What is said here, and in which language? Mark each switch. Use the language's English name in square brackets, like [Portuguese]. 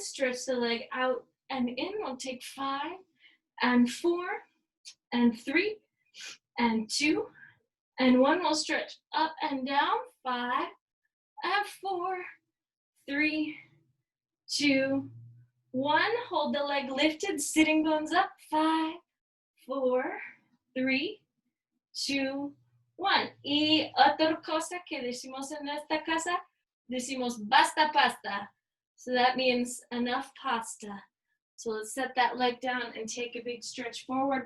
[English] Stretch the leg out and in. We'll take 5 and 4 and 3 and 2 and 1. We'll stretch up and down. 5 and 4, 3, 2, 1. Hold the leg lifted, sitting bones up. 5, 4, 3, 2, 1. [Spanish] Y otra cosa que decimos en esta casa, decimos basta pasta. [English] So that means enough pasta. So let's set that leg down and take a big stretch forward.